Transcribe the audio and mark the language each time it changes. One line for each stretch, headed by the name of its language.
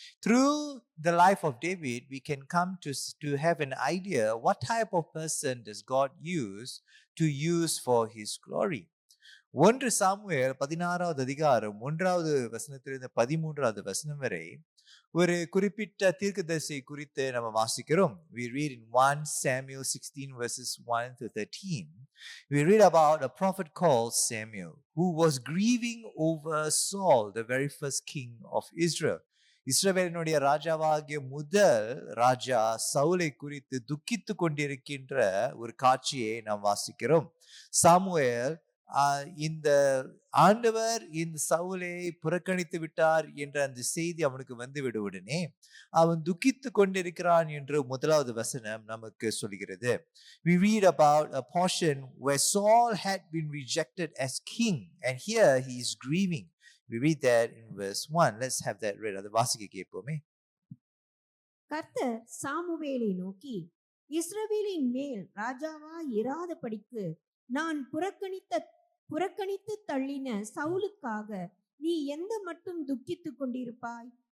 English: Through the life of David, we can come to have an idea what type of person does God to use for his glory.
Tamil: 1 Samuel 16வது அதிகாரம் 1வது வசனத்திலிருந்து 13வது வசனம் வரை ஒரு குறிப்பிட்ட தீர்க்கதரிசியை குறித்து நம்ம வாசிக்கிறோம்.
English: We read in 1 Samuel 16 verses 1 to 13. We read about a prophet called Samuel who was grieving over Saul, the very first king of Israel.
Tamil: இஸ்ரவேலினுடைய ராஜாவாகிய முதல் ராஜா சவுலை குறித்து துக்கித்து கொண்டிருக்கின்ற ஒரு காட்சியை நாம் வாசிக்கிறோம். சாமுவேல் இந்த ஆண்டவர் இந்த சவுலை புறக்கணித்து விட்டார் என்ற அந்த செய்தி அவனுக்கு வந்து விடுவுடனே அவன் துக்கித்து கொண்டிருக்கிறான் என்று முதலாவது வசனம் நமக்கு சொல்கிறது.
English: We read about a portion where Saul had been rejected as king and here he is grieving. We read that in verse 1. Let's have that read.
Tamil: அது வாசிக்க கேட்போமே. கர்த்தர் சாமுவேலை நோக்கி, இஸ்ரவேலின் மேல் ராஜாவா இராதபடிக்கு நான் புறக்கணித்து தள்ளின சவுலுக்காக நீ எந்த மட்டும் துக்கித்துக் கொண்டிருப்பாய்?